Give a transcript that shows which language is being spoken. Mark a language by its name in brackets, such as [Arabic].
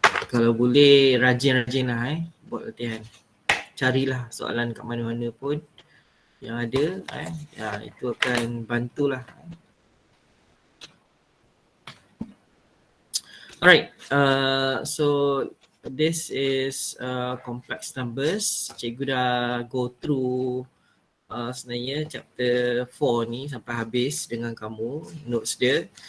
[Malay] Kalau boleh rajin-rajin lah buat latihan. Carilah soalan kat mana-mana pun yang ada itu akan bantulah. [English] Alright, so this is complex numbers. [Malay] Cikgu dah go through sebenarnya chapter 4 ni sampai habis dengan kamu notes dia.